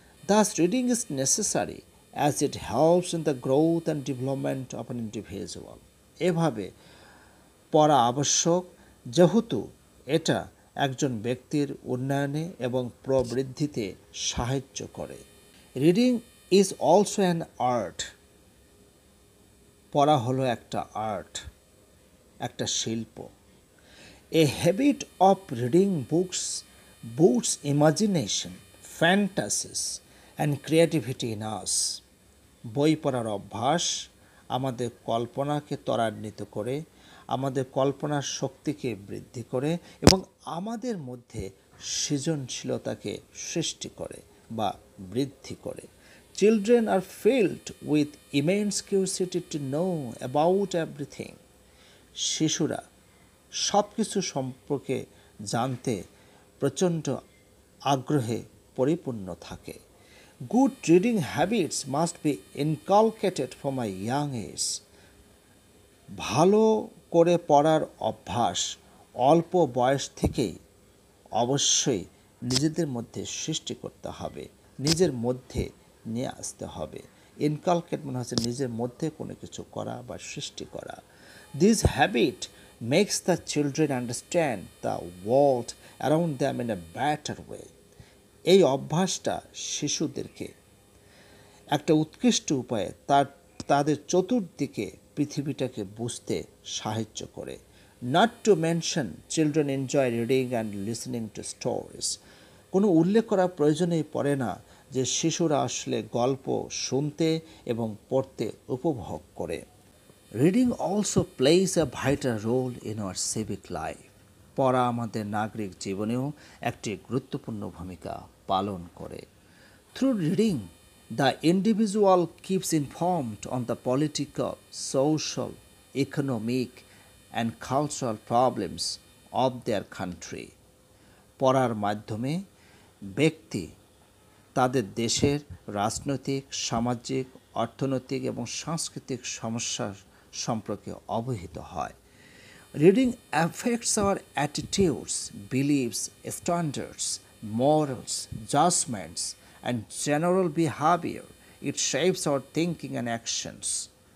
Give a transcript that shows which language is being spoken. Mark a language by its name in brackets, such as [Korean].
[English] Thus, reading is necessary as it helps in the growth and development of an individual. [Bangla] এভাবে পড়া আবশ্যক যেহেতু এটা একজন ব্যক্তির উন্নয়নে এবং প্রবৃদ্ধিতে সাহায্য করে। [English] Reading is also an art. [Bangla] পড়া হলো একটা আর্ট, একটা শিল্প। [English] A habit of reading books boosts imagination, fantasies, and creativity in us. [Bangla] বই পড়ার অভ্যাস আমাদের কল্পনাকে ত্বরান্বিত করে, আমাদের কল্পনার শক্তিকে বৃদ্ধি করে এবং আমাদের মধ্যে সৃজনশীলতাকে সৃষ্টি করে বা বৃদ্ধি করে। [English] Children are filled with immense curiosity to know about everything. [Bangla] শিশুরা সব কিছু সম্পর্কে জানতে প্রচণ্ড আগ্রহে পরিপূর্ণ থাকে। [English] Good reading habits must be inculcated from a young age. [Bangla] ভালো করে পড়ার অভ্যাস অল্প বয়স থেকেই অবশ্যই নিজেদের মধ্যে সৃষ্টি করতে হবে, নিজের মধ্যে নিয়ে আসতে হবে। ইনকালকেট মানে হচ্ছে নিজের মধ্যে কোনো কিছু করা বা সৃষ্টি করা। [English] This habit makes the children understand the world around them in a better way. [Bangla] এই অভ্যাসটা শিশুদেরকে একটা উৎকৃষ্ট উপায়ে তাদের চতুর্দিকে পৃথিবীটাকে বুঝতে সাহায্য করে। [English] Not to mention children enjoy reading and listening to stories. [Bangla] কোনো উল্লেখ করার প্রয়োজনেই পড়ে না যে শিশুরা আসলে গল্প শুনতে এবং পড়তে উপভোগ করে। [English] Reading also plays a vital role in our civic life. [Bangla] পড়া আমাদের নাগরিক জীবনেও একটি গুরুত্বপূর্ণ ভূমিকা পালন করে। [English] Through reading the individual keeps informed on the political, social, economic, and cultural problems of their country. [Bangla] পড়ার মাধ্যমে ব্যক্তি তাদের দেশের রাজনৈতিক, সামাজিক, অর্থনৈতিক এবং সাংস্কৃতিক সমস্যার সম্পর্কে অবহিত হয়। [English] Reading affects our attitudes, beliefs, standards, morals, judgments, and general behavior. It shapes our thinking and actions.